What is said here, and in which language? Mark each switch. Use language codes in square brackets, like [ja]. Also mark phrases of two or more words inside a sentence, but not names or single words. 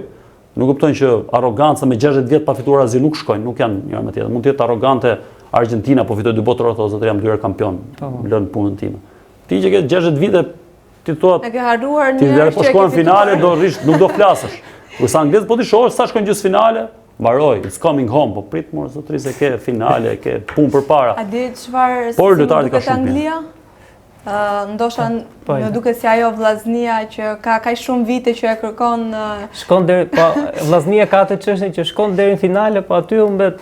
[sq] Nuk kuptojnë që arroganca me 60 vjet pa fituar asgjë nuk shkojnë, nuk janë njëra me tjetrën. Mund të jetë arrogante Argentina po fitoi 2 botëror, thotë zotëri jam 2 herë kampion. Lën punën time. Ti që ke 60 vite ti thua e ke harruar një herë po shkon në finale do rish, nuk do flasësh. Kurse anglezët po ti shohësh sa shkojnë gjysmëfinale, mbaroi, [en] it's coming home, [sq] po prit more zotëri se ke finale, ke punë përpara. A di çfarë por lojtarët ka shumë. Anglia? Ndoshta më duket si ajo vllaznia që ka kaq shumë vite që e kërkon. Shkon deri, po vllaznia ka atë çështje që shkon deri në finale, po aty u mbet.